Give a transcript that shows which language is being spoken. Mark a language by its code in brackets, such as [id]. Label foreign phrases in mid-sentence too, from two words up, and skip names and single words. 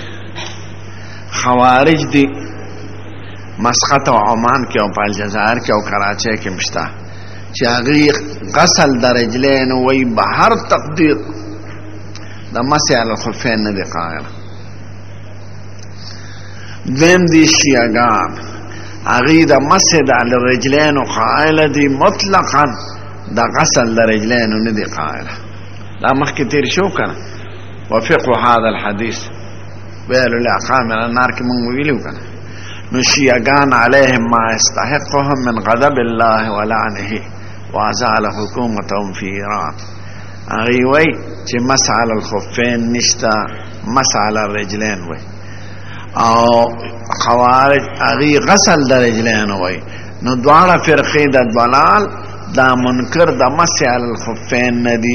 [ps] خوارج دي مسقط او عمان کې او په الجزایر کې او کراچۍ کې مشته چې هغوی غسل د رجلین وایي به هر تقدیر د [ar] مسح علی الخفین [ps] نه دی قایل. دویم دي شیعګان، هغوی د مسح د الرجلین قایل دي، مطلقا د غسل د رجلین نه دی قایل. دا مخکې تیر شو کنه [ar] وفقه هذا الحديث ويل لأقام من النار [ps] کې مونږ ویلو کنه. [ar] نو شیعګان علیهم ما يستحقهم من غضب الله ولعنه وازال حکومتهم في ایران. [ps] هغوی وایي چې [ar] مسح علی الخفین [ps] نشته، [ar] مسح علی الرجلین [ps] وایي. او خوارج هغوی غسل د رجلین وایي. نو دواړه فرقې د ضلال دا منکر د [ar] مسح علی الخفین [ps] نه دي.